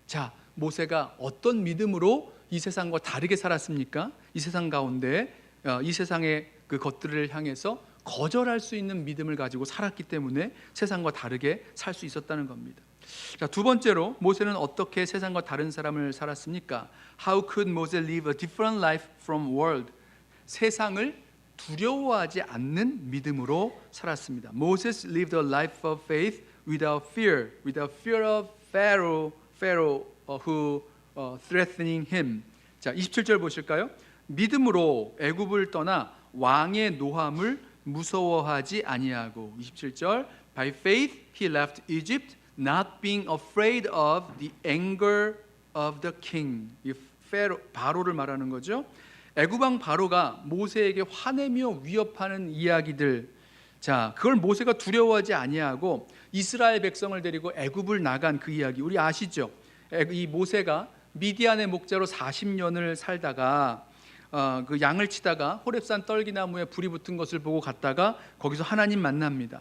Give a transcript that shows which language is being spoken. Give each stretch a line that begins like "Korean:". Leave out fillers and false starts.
Korean: 자, 모세가 어떤 믿음으로 이 세상과 다르게 살았습니까? 이 세상 가운데 이 세상의 그 것들을 향해서 거절할 수 있는 믿음을 가지고 살았기 때문에 세상과 다르게 살 수 있었다는 겁니다. 자, 두 번째로 모세는 어떻게 세상과 다른 사람을 살았습니까?
English: How could Moses live a different life from world?
Korean: 세상을 두려워하지 않는 믿음으로 살았습니다.
English: Moses lived a life of faith without fear of Pharaoh who threatening him.
Korean: 자, 27절 보실까요? 믿음으로 애굽을 떠나 왕의 노함을 무서워하지 아니하고.
English: 27절, By faith he left Egypt, not being afraid of the anger of the king.
Korean: 이 바로를 말하는 거죠. 애굽 왕 바로가 모세에게 화내며 위협하는 이야기들, 자, 그걸 모세가 두려워하지 아니하고 이스라엘 백성을 데리고 애굽을 나간 그 이야기 우리 아시죠? 이 모세가 미디안의 목자로 40년을 살다가 그 양을 치다가 호렙산 떨기나무에 불이 붙은 것을 보고 갔다가 거기서 하나님 만납니다.